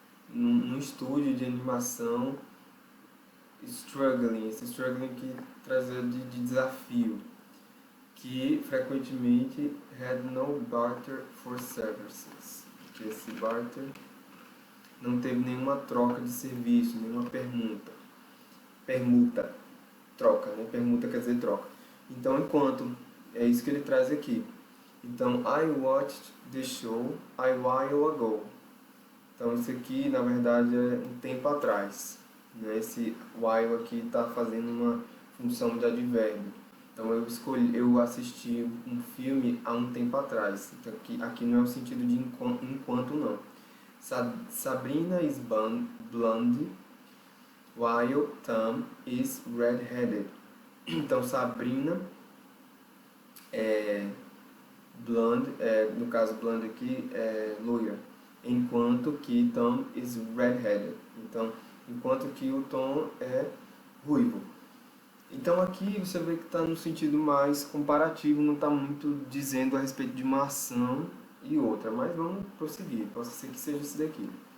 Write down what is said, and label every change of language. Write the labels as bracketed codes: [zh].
[pt] num estúdio de animação struggling, esse struggling que traz de desafio, que frequentemente [en] had no barter for services, [pt] que esse barter não teve nenhuma troca de serviço, nenhuma permuta, troca, né? Permuta quer dizer troca. Então, enquanto, é isso que ele traz aqui. [en] Então, I watched the show a while ago. [pt] Então, isso aqui, na verdade, é um tempo atrás, né? Esse while aqui está fazendo uma função de advérbio. Então, eu assisti um filme há um tempo atrás. Então, aqui não é o sentido de enquanto, não. [en] Sabrina is blonde, while Tom is red-headed. [pt] Então, Sabrina é blonde, no caso blonde aqui é loira, enquanto que [en] Tom is red-headed. [pt] Então, enquanto que o Tom é ruivo. Então aqui você vê que está no sentido mais comparativo, não está muito dizendo a respeito de uma ação e outra, mas vamos prosseguir, pode ser que seja isso daqui.